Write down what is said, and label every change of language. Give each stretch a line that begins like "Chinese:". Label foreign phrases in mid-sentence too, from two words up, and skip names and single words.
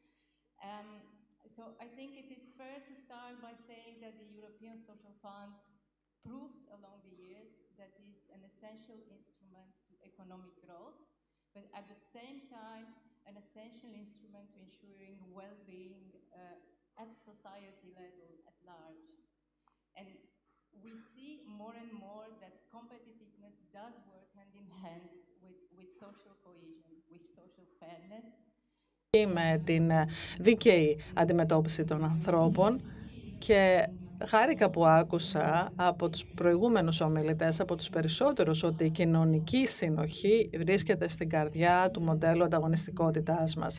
English: So I think it is fair to start by saying that the European Social Fund proved along the years that it is an essential instrument to economic growth, but at the same time, an essential instrument to ensuring well-being at society level at large. And we see more and more that competitiveness does work hand in hand with social cohesion, with social fairness.
Greek: Με την δίκαιη αντιμετώπιση των ανθρώπων και χάρηκα που άκουσα από τους προηγούμενους ομιλητές, από τους περισσότερους, ότι η κοινωνική συνοχή βρίσκεται στην καρδιά του μοντέλου ανταγωνιστικότητάς μας.